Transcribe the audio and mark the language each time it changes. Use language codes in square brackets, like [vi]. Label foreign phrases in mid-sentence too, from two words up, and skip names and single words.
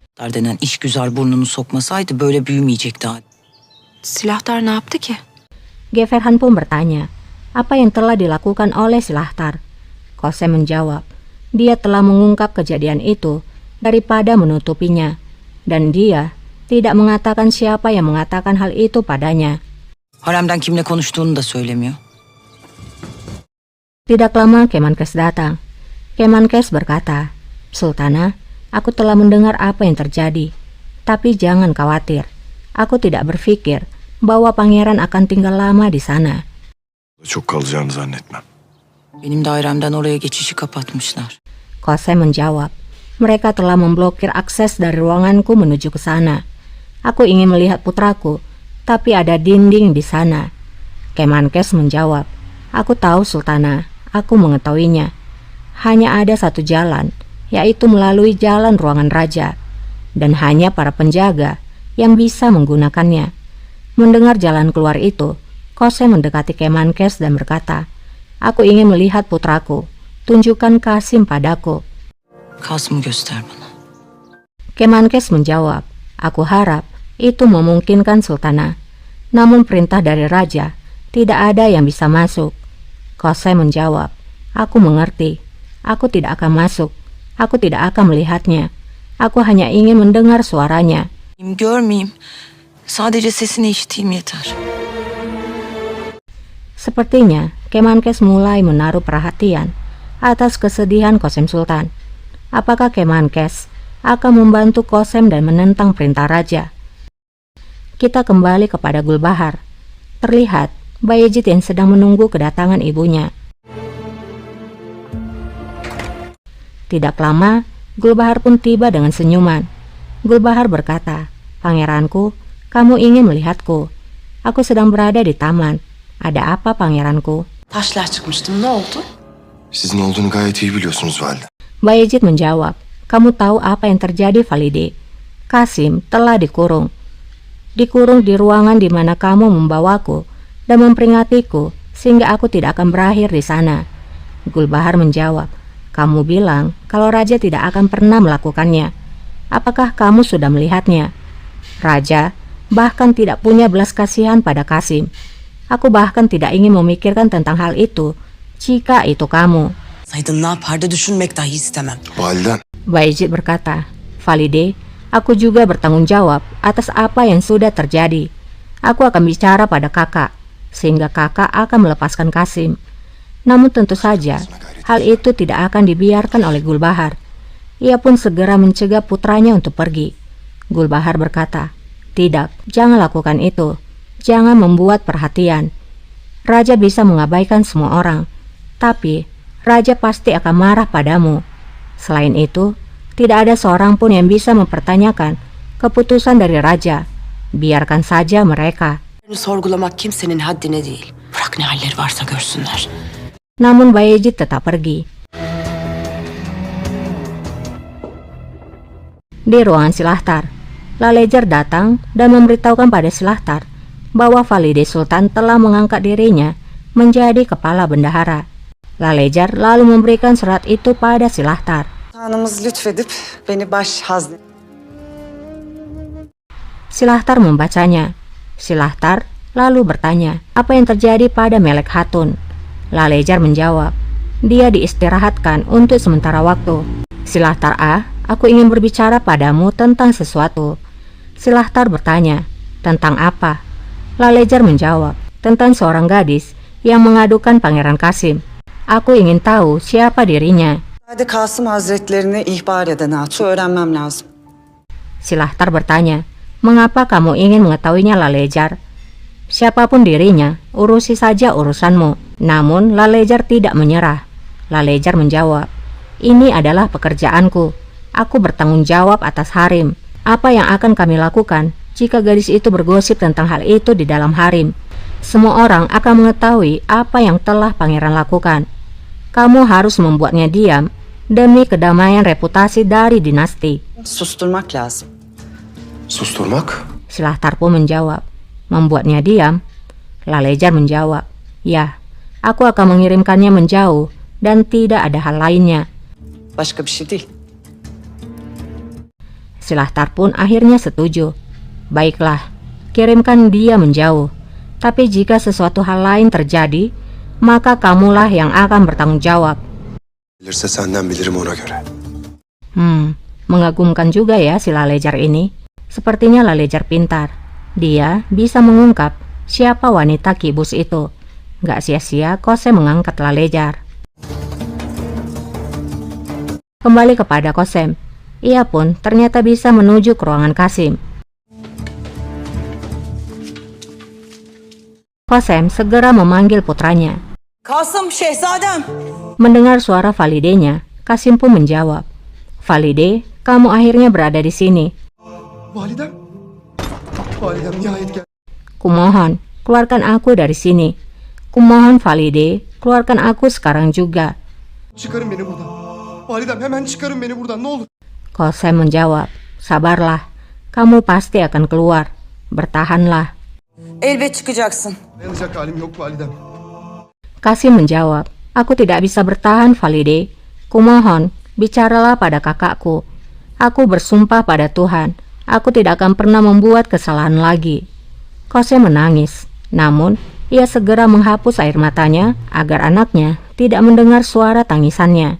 [tr] denen işgüzar burnunu sokmasaydı böyle büyümeyecekti hali. Silahtar ne yaptı ki? [id] Geverhan pun bertanya, apa yang telah dilakukan oleh Silahtar? Kosem menjawab, dia telah mengungkap kejadian itu daripada menutupinya, dan dia tidak mengatakan siapa yang mengatakan hal itu padanya. [tr] Haremden kimle konuştuğunu da söylemiyor. [id] Tidak lama Kemenkes datang. Kemenkes berkata, Sultana, aku telah mendengar apa yang terjadi. Tapi jangan khawatir, aku tidak berpikir bahwa pangeran akan tinggal lama di sana. [tr] Çok kalacağını zannetmem. Benim dairemden oraya geçişi kapatmışlar. [id] Kosem menjawab, mereka telah memblokir akses dari ruanganku menuju ke sana. Aku ingin melihat putraku, tapi ada dinding di sana. Kemenkes menjawab, aku tahu Sultana, aku mengetahuinya. Hanya ada satu jalan, yaitu melalui jalan ruangan raja, dan hanya para penjaga yang bisa menggunakannya. Mendengar jalan keluar itu, Kosem mendekati Kemenkes dan berkata, aku ingin melihat putraku, tunjukkan Kasim padaku. [tr] Kasım'ı göster bana. [id] Kemenkes menjawab, aku harap itu memungkinkan Sultana. Namun perintah dari raja, tidak ada yang bisa masuk. Kosem menjawab, aku mengerti. Aku tidak akan masuk. Aku tidak akan melihatnya. Aku hanya ingin mendengar suaranya. [tr] Görmeyeyim. Sadece sesini işiteyim yeter. [id] Sepertinya Kemenkes mulai menaruh perhatian atas kesedihan Kosem Sultan. Apakah Kemenkes akan membantu Kosem dan menentang perintah raja? Kita kembali kepada Gulbahar. Terlihat Bayezid yang sedang menunggu kedatangan ibunya. Tidak lama, Gulbahar pun tiba dengan senyuman. Gulbahar berkata, pangeranku, kamu ingin melihatku. Aku sedang berada di taman. Ada apa pangeranku? [tr] Taşlığa çıkmıştım, ne oldu? Sizin olduğunu gayet iyi biliyorsunuz valide. [id] Bayezid menjawab, kamu tahu apa yang terjadi Valide? Kasim telah dikurung. Dikurung di ruangan di mana kamu membawaku dan memperingatiku sehingga aku tidak akan berakhir di sana. Gulbahar menjawab, kamu bilang kalau raja tidak akan pernah melakukannya. Apakah kamu sudah melihatnya? Raja bahkan tidak punya belas kasihan pada Kasim. Aku bahkan tidak ingin memikirkan tentang hal itu jika itu kamu. [tr] Saydın ne yapardı düşünmek dahi istemem. Validen. [id] Bayezid berkata, Valide, aku juga bertanggung jawab atas apa yang sudah terjadi. Aku akan bicara pada kakak, sehingga kakak akan melepaskan Kasim. Namun tentu saja, hal itu tidak akan dibiarkan oleh Gulbahar. Ia pun segera mencegah putranya untuk pergi. Gulbahar berkata, tidak, jangan lakukan itu. Jangan membuat perhatian. Raja bisa mengabaikan semua orang, tapi raja pasti akan marah padamu. Selain itu, tidak ada seorang pun yang bisa mempertanyakan keputusan dari raja. Biarkan saja mereka. [tr] Sorgulamak kimsenin haddine değil. Bırak ne halleri varsa görsünler. [id] Namun Bayezid tetap pergi. Di ruangan Silahtar, Lalejar datang dan memberitahukan pada Silahtar bahwa Valide Sultan telah mengangkat dirinya menjadi kepala bendahara. Lalejar lalu memberikan surat itu pada Silahtar. [tr] Hanımız lütfedip beni baş hazne. [id] Silahtar membacanya. Silahtar lalu bertanya, apa yang terjadi pada Melek Hatun? Lalejar menjawab, dia diistirahatkan untuk sementara waktu. Silahtar aku ingin berbicara padamu tentang sesuatu. Silahtar bertanya, tentang apa? Lalejar menjawab, tentang seorang gadis yang mengadukan Pangeran Kasim. Aku ingin tahu siapa dirinya. [tr] Hadi Kasım Hazretlerini ihbar eden hatı öğrenmem lazım. [id] Silahtar bertanya, mengapa kamu ingin mengetahuinya Lalejar? Siapapun dirinya, urusi saja urusanmu. Namun Lalejar tidak menyerah. Lalejar menjawab, ini adalah pekerjaanku. Aku bertanggung jawab atas harim. Apa yang akan kami lakukan jika gadis itu bergosip tentang hal itu di dalam harim? Semua orang akan mengetahui apa yang telah pangeran lakukan. Kamu harus membuatnya diam demi kedamaian reputasi dari dinasti. [tr] Susturmak lazım. Susturmak? [id] Silahtar pun menjawab, membuatnya diam. Lalejar menjawab, ya, aku akan mengirimkannya menjauh dan tidak ada hal lainnya. [tr] Başka bir şey değil. [id] Silahtar pun akhirnya setuju. Baiklah, kirimkan dia menjauh. Tapi jika sesuatu hal lain terjadi, maka kamulah yang akan bertanggung jawab. [tr] Bilirse senden bilirim ona göre. [id] Mengagumkan juga ya si Lalejar ini. Sepertinya Lalejar pintar. Dia bisa mengungkap siapa wanita kibus itu. Gak sia-sia Kosem mengangkat Lalejar. Kembali kepada Kosem. Ia pun ternyata bisa menuju ke ruangan Kasim. Kosem segera memanggil putranya. [tr] Kasım, şehzadem. [id] Mendengar suara Validenya, Kasim pun menjawab. Valide, kamu akhirnya berada di sini. [tr] Validem. Validem nihayet geldi. [id] Kumohon, keluarkan aku dari sini. Kumohon Valide, keluarkan aku sekarang juga. [tr] Çıkarın beni buradan. Validem hemen çıkarın beni buradan ne olur. [id] Kosem menjawab, sabarlah, kamu pasti akan keluar. Bertahanlah. [tr] Elbet çıkacaksın. Dayanacak halim yok validem. [id] Kasim menjawab, aku tidak bisa bertahan Valide. Kumohon, bicaralah pada kakakku. Aku bersumpah pada Tuhan, aku tidak akan pernah membuat kesalahan lagi. Kosem menangis, namun ia segera menghapus air matanya agar anaknya tidak mendengar suara tangisannya.